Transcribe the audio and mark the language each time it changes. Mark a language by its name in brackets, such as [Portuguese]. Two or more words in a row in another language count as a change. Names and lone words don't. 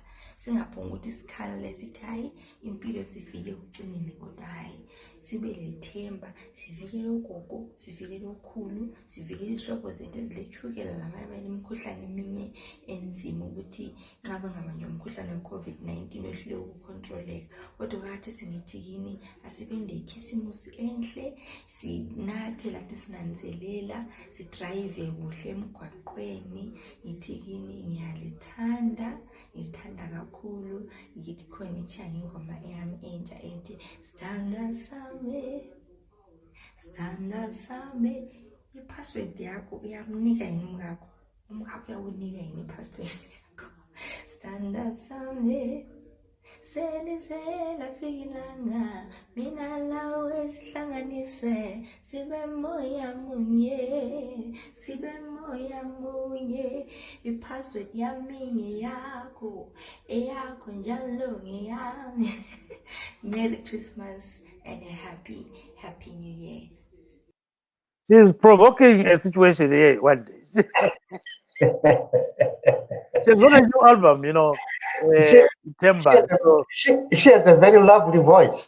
[North Ndebele] Singaphongi ukuthi isikhala lesithi hayi impilo sifike ekucineni, kodwa hayi sibe lethemba, sivikele ugogo, sivikele ukhulu, sivikele izihlobo zethu ezilethukela namanye imikhuhlane eminye enzima ukuthi nxa bengabanjwa umkhuhlane we-COVID-19 wehlule ukukontroleka. Kodwa kade singithi kini asibende ikhisimusi enhle, sinathe lathi sinanzelela, sidrayive kuhle emgwaqweni. Ngithi kini ngiyalithanda, ngithanda kakhulu. Ngithi khona ichanga ingoma yami entsha ethi sithanda sami, sithanda sami. I-password yakho uyamnika yini umkakho? Umkakho uyawunika yini i-password yakho? Sithanda sami, selizela fikilanga, mina lawe sihlanganise, sibe moya munye, sibe moya munye. I-password yami ngeyakho, eyakho njalo ngeyami. [English] Merry Christmas and a happy New Year. She's provoking a situation here one day. She's got a new album, Timber. She has a very lovely voice.